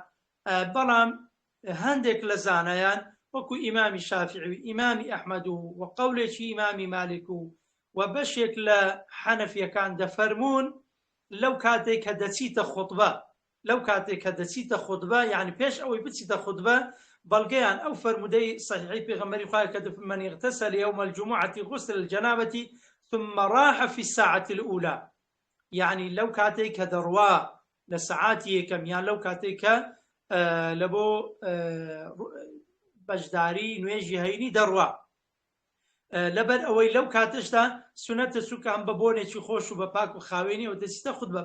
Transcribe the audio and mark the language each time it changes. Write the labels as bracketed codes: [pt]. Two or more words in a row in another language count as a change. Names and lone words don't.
[ckb] بەڵام هەندێک لە زانایان وەکو ئیمامی شافعی و ئیمامی ئەحمەد و قەولێکی ئیمامی مالک و بەشێک لە حەنەفیەکان دەفەرمون لەو کاتێک کە دەچیتە خوتبە، لەو کاتێک کە دەچیتە خوتبە، یعنی پێش ئەوەی بچیتە خوتبە، بەڵگەیان ئەو فەرمودەی صحیحی پێغەمبەری خوا کە [ar] من اغتسل يوم الجمعة غسل الجنابة ثم راح في الساعة الأولى، [ckb] یعنی لەو کاتێک کە دەڕوا لە سەعاتی یەکەم، یان لەو کاتێک کە لە بۆ بەشداری نوێژی هەینی دەڕوا، لەبەر ئەوەی لەو کاتەشدا سونەتە سوکان بە بۆنێکی خۆش و بە پاک و خاوێنی و دەچیتە خوتبە.